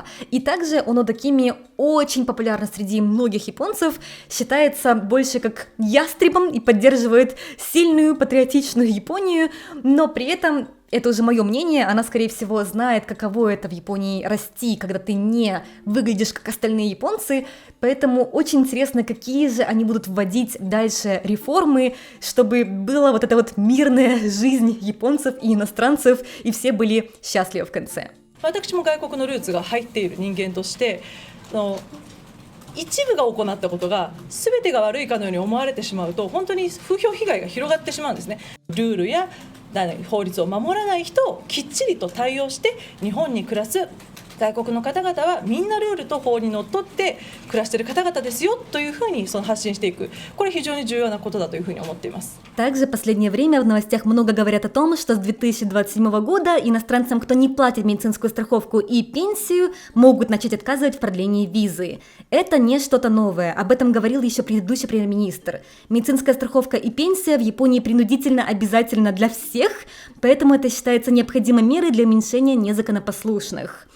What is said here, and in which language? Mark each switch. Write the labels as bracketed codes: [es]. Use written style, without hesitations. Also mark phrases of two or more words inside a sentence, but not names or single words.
[ru] И также Онода Кими очень популярна среди многих японцев, считается больше как ястребом и поддерживает сильную патриотичную Японию, но при этом это уже мое мнение, она, скорее всего, знает, каково это в Японии расти, когда ты не выглядишь как остальные японцы, поэтому очень интересно, какие же они будут вводить дальше реформы, чтобы была вот эта вот мирная жизнь японцев и иностранцев, и все были счастливы в конце. [ja] 私も外国のルーツが入っている人間として一部が行ったことが全てが悪いかのように思われてしまうと本当に風評被害が広がってしまうんですね。ルールや法律を守らない人をきっちりと対応して日本に暮らす外国の方々はみんなルールと法にのっとって暮らしている方々ですよというふうに発信していく、これ非常に重要なことだというふうに思っています。 [ru] Также в последнее время в новостях много говорят о том, что с 2027 года иностранцам, кто не платит медицинскую страховку и пенсию, могут начать отказывать в продлении визы. Это не что-то новое, об этом говорил еще предыдущий премьер-министр. Медицинская страховка и пенсия в Японии принудительно обязательно для всех, поэтому это считается необходимой мерой для уменьшения незаконопослушных.